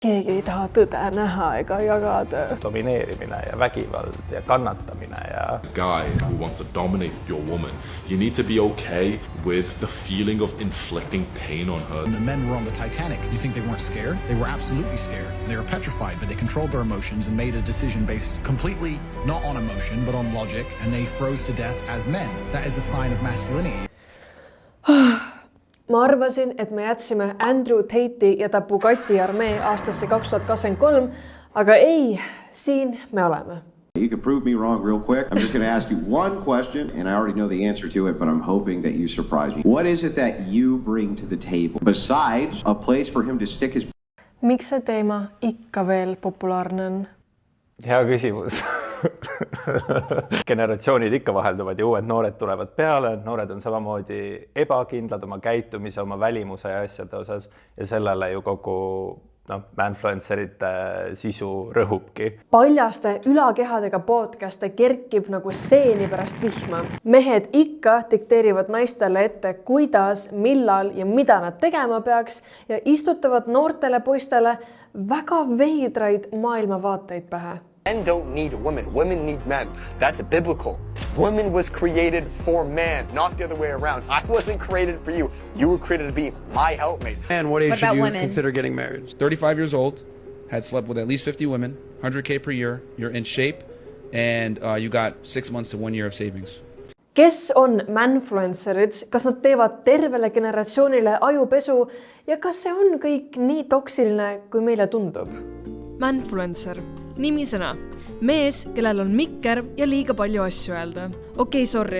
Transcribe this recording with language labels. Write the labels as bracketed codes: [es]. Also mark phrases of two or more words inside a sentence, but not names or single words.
[et] Keegi ei taha tõde näha ega jagada. Domineerimine ja vägivald ja kannatamine ja... [en] Guy who wants to dominate your woman. You need to be okay with the feeling of inflicting pain on her. When the men were on the Titanic, you think they weren't scared? They were absolutely scared. They were petrified, but they controlled their emotions and made a decision based completely not on emotion, but on logic, and they froze to death as men. That is a sign of masculinity. [et] Ma arvasin, et me jätsime Andrew Tate'i ja ta Bugatti armee aastasse 2023, aga ei, siin me oleme. [en] You can prove me wrong real quick. I'm just going to ask you one question, and I already know the answer to it, but I'm hoping that you surprise me. What is it that you bring to the table besides a place for him to stick his... [et] Miks see teema ikka veel populaarne on? Hea küsimus. Generatsioonid ikka vahelduvad ja uued noored tulevad peale. Noored on samamoodi ebakindlad oma käitumise, oma välimuse ja asjade osas ja sellele ju kogu manfluencerite sisu rõhubki. Paljaste ülakehadega podcaste kerkib nagu seeni pärast vihma. Mehed ikka dikteerivad naistele ette, kuidas, millal ja mida nad tegema peaks ja istutavad noortele poistele väga veidraid maailmavaateid pähe. [en] Men don't need women. Women need men. That's biblical. Woman was created for man, not the other way around. I wasn't created for you. You were created to be my helpmate. And what age should you consider getting married? 35 years old, had slept with at least 50 women, 100K per year, you're in shape, and you got 6 months to 1 year of savings. [et] Kes on manfluencerid, kas nad teevad tervele generatsioonile ajupesu ja kas see on kõik nii toksiline, kui meile tundub? Manfluencer. Nimisõna. Mees, kellel on mikker ja liiga palju asju öelda. Okei, sorry.